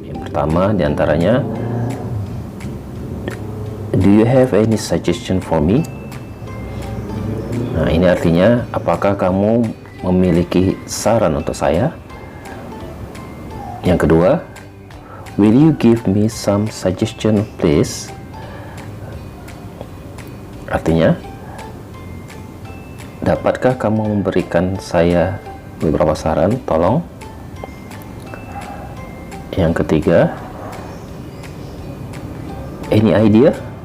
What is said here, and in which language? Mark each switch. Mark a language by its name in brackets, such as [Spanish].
[Indonesian] Pertama diantaranya, [English] do you have any suggestion for me? [Indonesian] Nah, ini artinya apakah kamu memiliki saran untuk saya? Yang kedua, [English] will you give me some suggestion please? [Indonesian] Artinya, dapatkah kamu memberikan saya beberapa saran, tolong? Yang ketiga, [English] any idea?